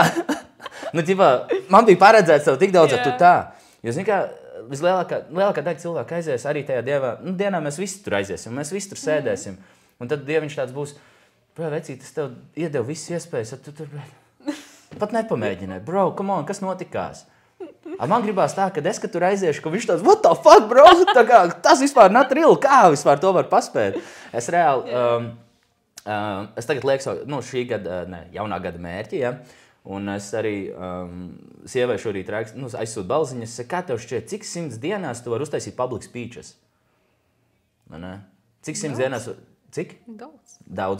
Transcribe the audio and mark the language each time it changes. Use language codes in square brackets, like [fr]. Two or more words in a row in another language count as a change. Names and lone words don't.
[lv] Nu, ķipā, man bija paredzēts tev tik daudz, tu tā. Jo, zini kā, vislielākā daļa cilvēku aizies arī tajā dienā mēs visi tur aiziesim, mēs visi tur sēdēsim. Un tad dieviņš tāds būs, bro, vecīt, es tev iedevu visas iespējas, tu tur pat nepamēģināji. [en] Bro, come on, [lv] kas notikās? Man gribās tā, kad tur aiziešu, ka viņš tāds, [en] what the fuck, bro? [lv] Tā kā, tas vispār [en] not real, [lv] kā vispār to var paspēt? Es reāli, es tagad lieku savu, šī gada, jaunā gada mērķi, ja? Un es arī sievai šorīt aizsūtu balziņas, kā tev šķiet, cik 100 dienās tu vari uztaisīt [en] public speeches? [lv] Cik 100 dienās... Cik? Daudz.